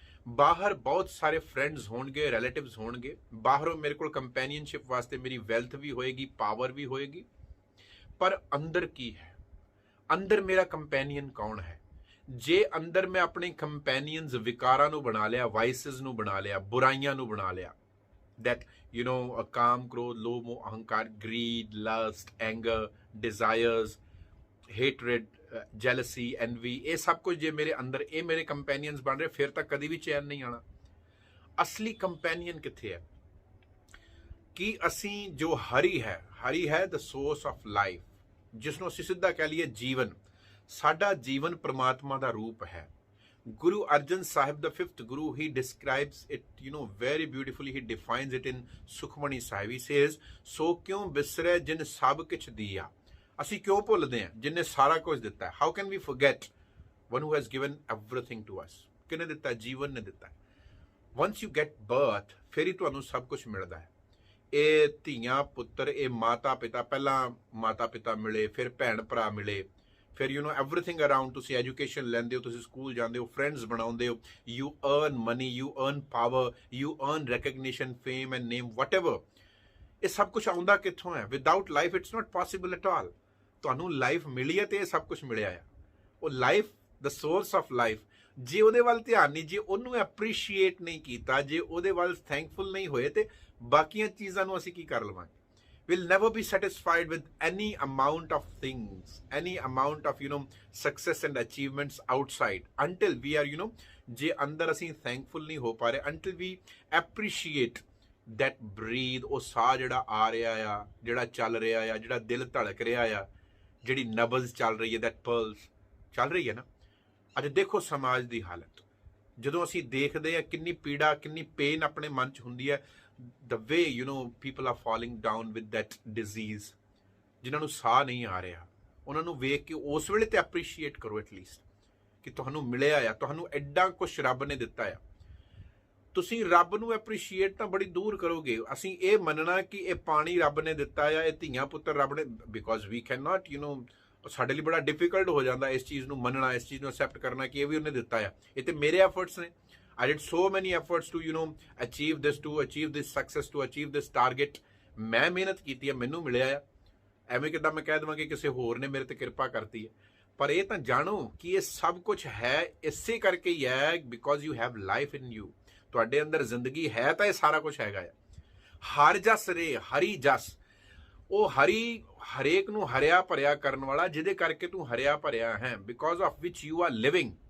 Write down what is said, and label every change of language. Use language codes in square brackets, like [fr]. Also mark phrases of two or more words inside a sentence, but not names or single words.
[pa] ਬਾਹਰ ਬਹੁਤ ਸਾਰੇ ਫਰੈਂਡਸ ਹੋਣਗੇ, ਰਿਲੇਟਿਵਸ ਹੋਣਗੇ, ਬਾਹਰੋਂ ਮੇਰੇ ਕੋਲ ਕੰਪੈਨੀਅਨਸ਼ਿਪ ਵਾਸਤੇ ਮੇਰੀ ਵੈਲਥ ਵੀ ਹੋਏਗੀ, ਪਾਵਰ ਵੀ ਹੋਏਗੀ, ਪਰ ਅੰਦਰ ਕੀ ਹੈ? ਅੰਦਰ ਮੇਰਾ ਕੰਪੈਨੀਅਨ ਕੌਣ ਹੈ? ਜੇ ਅੰਦਰ ਮੈਂ ਆਪਣੇ ਕੰਪੈਨੀਅਨਸ ਵਿਕਾਰਾਂ ਨੂੰ ਬਣਾ ਲਿਆ, ਵਾਈਸਸ ਨੂੰ ਬਣਾ ਲਿਆ, ਬੁਰਾਈਆਂ ਨੂੰ ਬਣਾ ਲਿਆ, that ਕਾਮ, ਕ੍ਰੋਧ, ਲੋਭ, ਮੋਹ, ਅਹੰਕਾਰ, [en] greed, lust, anger, desires, hatred, jealousy, envy, [pa] ਇਹ ਸਭ ਕੁਝ ਜੇ ਮੇਰੇ ਅੰਦਰ ਇਹ ਮੇਰੇ ਕੰਪੈਨੀਅਨਸ ਬਣ ਰਹੇ, ਫਿਰ ਤਾਂ ਕਦੀ ਵੀ ਚੈਨ ਨਹੀਂ ਆਣਾ। ਅਸਲੀ ਕੰਪੈਨੀਅਨ ਕਿੱਥੇ ਹੈ? ਕਿ ਅਸੀਂ ਜੋ ਹਰੀ ਹੈ [en] the source of life, [pa] ਜਿਸ ਨੂੰ ਅਸੀਂ ਸਿੱਧਾ ਕਹਿ ਲਈਏ ਜੀਵਨ। ਸਾਡਾ ਜੀਵਨ ਪ੍ਰਮਾਤਮਾ ਦਾ ਰੂਪ ਹੈ। Guru Arjan Sahib, [en] the fifth Guru, he describes it, very beautifully. He defines it in Sukhmani Sahib. He says, [pa] "ਸੋ ਕਿਉ ਬਿਸਰੈ ਜਿਨਿ ਸਭੁ ਕਿਛੁ ਦੀਆ?" ਅਸੀਂ ਕਿਉਂ ਭੁੱਲਦੇ ਹਾਂ ਜਿਨਨੇ ਸਾਰਾ ਕੁਝ ਦਿੱਤਾ ਹੈ? [en] How can we forget one who has given everything to us? [pa] ਕਿਹਨੇ ਦਿੱਤਾ? ਜੀਵਨ ਨੇ ਦਿੱਤਾ। [en] Once you get birth, [pa] ਫਿਰ ਹੀ ਤੁਹਾਨੂੰ ਸਭ ਕੁਝ ਮਿਲਦਾ ਹੈ। ਇਹ ਧੀਆਂ ਪੁੱਤਰ, ਇਹ ਮਾਤਾ ਪਿਤਾ, ਪਹਿਲਾਂ ਮਾਤਾ ਪਿਤਾ ਮਿਲੇ, ਫਿਰ ਭੈਣ ਭਰਾ ਮਿਲੇ, ਫਿਰ [en] everything around, [pa] ਤੁਸੀਂ ਐਜੂਕੇਸ਼ਨ ਲੈਂਦੇ ਹੋ, ਤੁਸੀਂ ਸਕੂਲ ਜਾਂਦੇ ਹੋ, ਫਰੈਂਡਸ ਬਣਾਉਂਦੇ ਹੋ, [en] you earn money, you earn power, you earn recognition, fame and name, whatever। [pa] ਇਹ ਸਭ ਕੁਝ ਆਉਂਦਾ ਕਿੱਥੋਂ ਹੈ? [en] without life it's not possible at all. [pa] ਤੁਹਾਨੂੰ ਲਾਈਫ ਮਿਲੀ ਹੈ ਤੇ ਇਹ ਸਭ ਕੁਝ ਮਿਲਿਆ ਆ। ਉਹ ਲਾਈਫ, [en] the source of life, [pa] ਜੇ ਉਹਦੇ ਵੱਲ ਧਿਆਨ ਨਹੀਂ, ਜੇ ਉਹਨੂੰ ਐਪਰੀਸ਼ੀਏਟ ਨਹੀਂ ਕੀਤਾ, ਜੇ ਉਹਦੇ ਵੱਲ ਥੈਂਕਫੁਲ ਨਹੀਂ ਹੋਏ, ਤੇ ਬਾਕੀਆਂ ਚੀਜ਼ਾਂ ਨੂੰ ਅਸੀਂ ਕੀ ਕਰ ਲਵਾਂਗੇ? [en] We'll never be satisfied with any amount of things, any amount of success and achievements outside, until we are [pa] ਜੇ ਅੰਦਰ ਅਸੀਂ [en] thankful [pa] ਨਹੀਂ ਹੋ ਪਾ ਰਹੇ, [en] until we appreciate that breathe, [pa] ਉਹ ਸਾਹ ਜਿਹੜਾ ਆ ਰਿਹਾ ਆ, ਜਿਹੜਾ ਚੱਲ ਰਿਹਾ ਆ, ਜਿਹੜਾ ਦਿਲ ਧੜਕ ਰਿਹਾ ਆ, ਜਿਹੜੀ ਨਬਜ਼ ਚੱਲ ਰਹੀ ਹੈ, [en] that pulse [pa] ਚੱਲ ਰਹੀ ਹੈ ਨਾ। ਅੱਜ ਦੇਖੋ ਸਮਾਜ ਦੀ ਹਾਲਤ, ਜਦੋਂ ਅਸੀਂ ਦੇਖਦੇ ਹਾਂ ਕਿੰਨੀ ਪੀੜਾ, ਕਿੰਨੀ ਪੇਨ ਆਪਣੇ ਮਨ 'ਚ ਹੁੰਦੀ ਹੈ, [en] the way people are falling down with that disease, [pa] ਜਿਨ੍ਹਾਂ ਨੂੰ ਸਾਹ ਨਹੀਂ ਆ ਰਿਹਾ, ਉਹਨਾਂ ਨੂੰ ਵੇਖ ਕੇ ਉਸ ਵੇਲੇ ਤੇ ਐਪਰੀਸ਼ੀਏਟ ਕਰੋ ਐਟਲੀਸਟ, ਕਿ ਤੁਹਾਨੂੰ ਮਿਲਿਆ ਆ, ਤੁਹਾਨੂੰ ਐਡਾ ਕੁਛ ਰੱਬ ਨੇ ਦਿੱਤਾ ਆ। ਤੁਸੀਂ ਰੱਬ ਨੂੰ ਐਪਰੀਸ਼ੀਏਟ ਤਾਂ ਬੜੀ ਦੂਰ ਕਰੋਗੇ। ਅਸੀਂ ਇਹ ਮੰਨਣਾ ਕਿ ਇਹ ਪਾਣੀ ਰੱਬ ਨੇ ਦਿੱਤਾ ਆ, ਇਹ ਧੀਆਂ ਪੁੱਤਰ ਰੱਬ ਨੇ, [en] because we can not [pa] ਸਾਡੇ ਲਈ ਬੜਾ ਡਿਫਿਕਲਟ ਹੋ ਜਾਂਦਾ ਇਸ ਚੀਜ਼ ਨੂੰ ਮੰਨਣਾ, ਇਸ ਚੀਜ਼ ਨੂੰ ਐਕਸੈਪਟ ਕਰਨਾ ਕਿ ਇਹ ਵੀ ਉਹਨੇ ਦਿੱਤਾ ਆ। ਇਹ ਤੇ ਮੇਰੇ ਐਫਰਟਸ ਨੇ। [en] I did so many efforts to achieve this success, to achieve this target। [pa] ਮੈਂ ਮਿਹਨਤ ਕੀਤੀ ਹੈ, ਮੈਨੂੰ ਮਿਲਿਆ ਆ। ਐਵੇਂ ਕਿੱਦਾਂ ਮੈਂ ਕਹਿ ਦੇਵਾਂ ਕਿ ਕਿਸੇ ਹੋਰ ਨੇ ਮੇਰੇ ਤੇ ਕਿਰਪਾ ਕਰਤੀ ਹੈ? ਪਰ ਇਹ ਤਾਂ ਜਾਣੋ ਕਿ ਇਹ ਸਭ ਕੁਝ ਹੈ ਇਸੇ ਕਰਕੇ ਹੀ ਹੈ, [en] because you have life in you. [pa] ਤੁਹਾਡੇ ਅੰਦਰ ਜ਼ਿੰਦਗੀ ਹੈ ਤਾਂ ਇਹ ਸਾਰਾ ਕੁਝ ਹੈਗਾ ਆ। ਹਰ ਜਸ ਰੇ, ਹਰੀ ਜਸ, ਉਹ ਹਰੀ ਹਰੇਕ ਨੂੰ ਹਰਿਆ ਭਰਿਆ ਕਰਨ ਵਾਲਾ, ਜਿਹਦੇ ਕਰਕੇ ਤੂੰ ਹਰਿਆ ਭਰਿਆ ਹੈ, [en] because of which you are living.